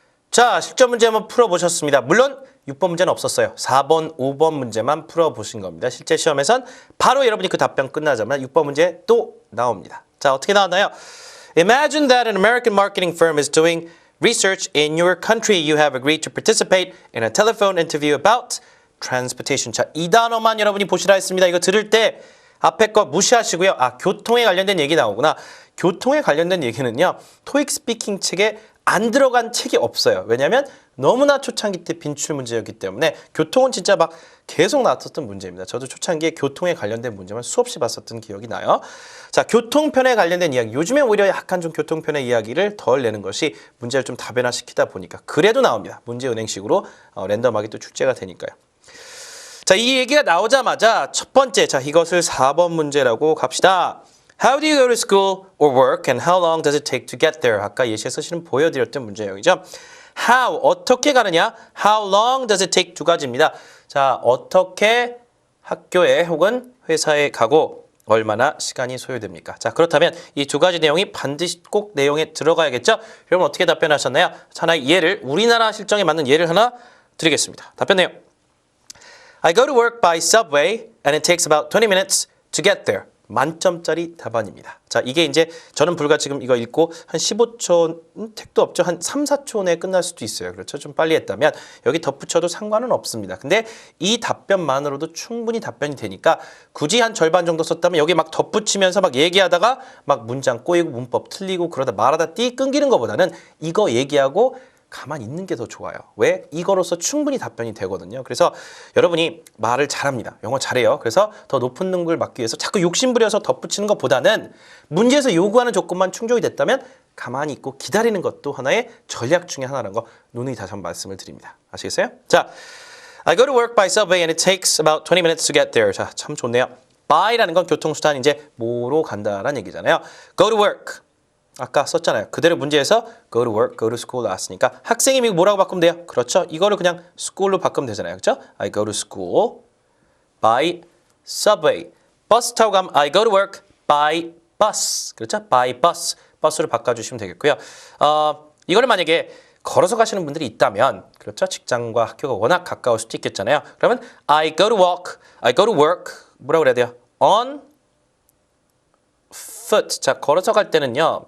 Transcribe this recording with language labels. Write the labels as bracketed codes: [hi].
[ko] 자, 실전 문제 한번 풀어보셨습니다. 물론 6번 문제는 없었어요. 4번, 5번 문제만 풀어보신 겁니다. 실제 시험에선 바로 여러분이 그 답변 끝나자마자 6번 문제 또 나옵니다. 자, 어떻게 나왔나요? [en] Imagine that an American marketing firm is doing research in your country. You have agreed to participate in a telephone interview about transportation. [ko] 자, 이 단어만 여러분이 보시라 했습니다. 이거 들을 때 앞에 거 무시하시고요. 아, 교통에 관련된 얘기 나오구나. 교통에 관련된 얘기는요. 토익 스피킹 책에 안 들어간 책이 없어요. 왜냐하면 너무나 초창기 때 빈출 문제였기 때문에 교통은 진짜 막 계속 나왔었던 문제입니다. 저도 초창기에 교통에 관련된 문제만 수없이 봤었던 기억이 나요. 자, 교통편에 관련된 이야기. 요즘에 오히려 약간 좀 교통편의 이야기를 덜 내는 것이 문제를 좀 다변화시키다 보니까 그래도 나옵니다. 문제은행식으로 랜덤하게 또 출제가 되니까요. 자, 이 얘기가 나오자마자 첫 번째, 자, 이것을 4번 문제라고 갑시다. [en] How do you go to school or work and how long does it take to get there? [ko] 아까 예시에서 실은 보여드렸던 문제형이죠. How, 어떻게 가느냐? [en] How long does it take [ko] 두 가지입니다. 자, 어떻게 학교에 혹은 회사에 가고 얼마나 시간이 소요됩니까? 자, 그렇다면 이 두 가지 내용이 반드시 꼭 내용에 들어가야겠죠? 여러분 어떻게 답변하셨나요? 하나의 예를, 우리나라 실정에 맞는 예를 하나 드리겠습니다. 답변 내용. [en] I go to work by subway and it takes about 20 minutes to get there. [ko] 만점짜리 답안입니다. 자, 이게 이제 저는 불과 지금 이거 읽고 한 15초, 택도 없죠. 한 3, 4초 내에 끝날 수도 있어요. 그렇죠? 좀 빨리 했다면 여기 덧붙여도 상관은 없습니다. 근데 이 답변만으로도 충분히 답변이 되니까 굳이 한 절반 정도 썼다면 여기 막 덧붙이면서 막 얘기하다가 막 문장 꼬이고 문법 틀리고 그러다 말하다 띠 끊기는 것보다는 이거 얘기하고 가만히 있는 게 더 좋아요. 왜? 이거로서 충분히 답변이 되거든요. 그래서 여러분이 말을 잘합니다. 영어 잘해요. 그래서 더 높은 등급을 받기 위해서 자꾸 욕심부려서 덧붙이는 것보다는 문제에서 요구하는 조건만 충족이 됐다면 가만히 있고 기다리는 것도 하나의 전략 중에 하나라는 거 누누이 다시 한번 말씀을 드립니다. 아시겠어요? [en] 자, I go to work by subway and it takes about 20 minutes to get there. [ko] 자, 참 좋네요. by라는 건 교통수단 이제 뭐로 간다라는 얘기잖아요. [en] Go to work. [ko] 아까 썼잖아요. 그대로 문제에서 [en] go to work, go to school [ko] 나왔으니까 학생이 이거 뭐라고 바꾸면 돼요? 그렇죠. 이거를 그냥 school로 바꾸면 되잖아요. 그렇죠? [en] I go to school by subway. [ko] 버스 타고 가면 [en] I go to work by bus. [ko] 그렇죠? [en] by bus. [ko] 버스로 바꿔주시면 되겠고요. 이거를 만약에 걸어서 가시는 분들이 있다면 그렇죠? 직장과 학교가 워낙 가까울 수도 있겠잖아요. 그러면 [en] I go to work [ko] 뭐라고 그래야 돼요? [en] on foot. [ko] 자, 걸어서 갈 때는요.